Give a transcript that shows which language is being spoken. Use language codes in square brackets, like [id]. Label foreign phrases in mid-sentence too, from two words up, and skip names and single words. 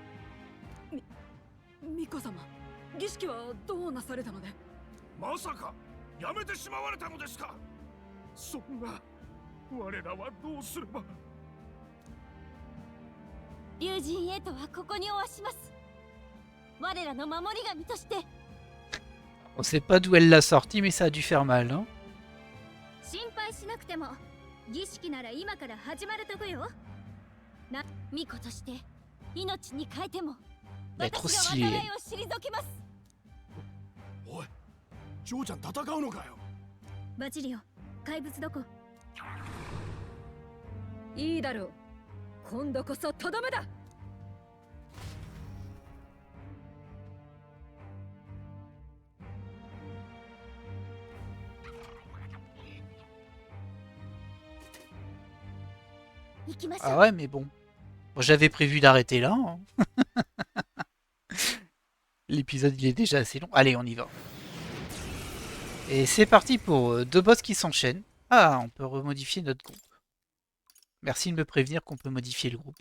[ja] 巫女様、儀式はどうなされたので。まさかやめてしまわれたのですか。そんな、我らはどうすれば。竜神エイトはここにおわします。我らの守り神として。 [fr] On sait pas d'où elle l'a sorti, mais ça a dû faire mal, hein. [ja] 心配しなくても儀式なら今から始まるとこよ。な、巫女として命に変えても [fr] Elle est trop [ja] 私が [fr] stylée. [ja] 災いを退けます。おい、ジョーちゃん戦うのかよ。バジリオ、怪物どこ。いいだろう。今度こそとどめだ。行きましょう。 [fr] Ah ouais, mais bon. Bon, j'avais prévu d'arrêter là. Hein. L'épisode il est déjà assez long. Allez, on y va. Et c'est parti pour deux boss qui s'enchaînent. Ah, on peut remodifier notre groupe. Merci de me prévenir qu'on peut modifier le groupe.